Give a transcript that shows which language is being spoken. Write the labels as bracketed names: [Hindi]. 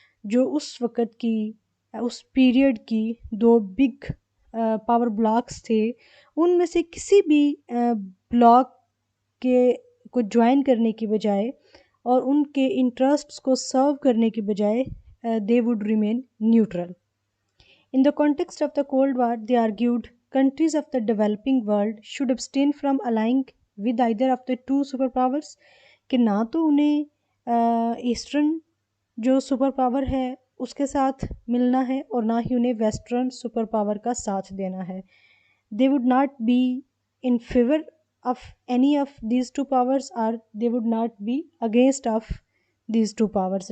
[Urdu] جو اس وقت کی، اس پیریڈ کی دو بگ پاور بلاکس تھے، ان میں سے کسی بھی بلاک کے کو جوائن کرنے کی بجائے اور ان کے انٹرسٹس کو سرو کرنے کی بجائے [English] They would remain neutral. In the context of the Cold War, they argued countries of the developing world should abstain from allying with either of the two superpowers. [Urdu] کہ نہ تو انہیں ایسٹرن جو سپر پاور ہے اس کے ساتھ ملنا ہے اور نہ ہی انہیں ویسٹرن سپر پاور کا ساتھ دینا ہے. [English] They would not be in favor of any of these two powers, or they would not be against of these two powers.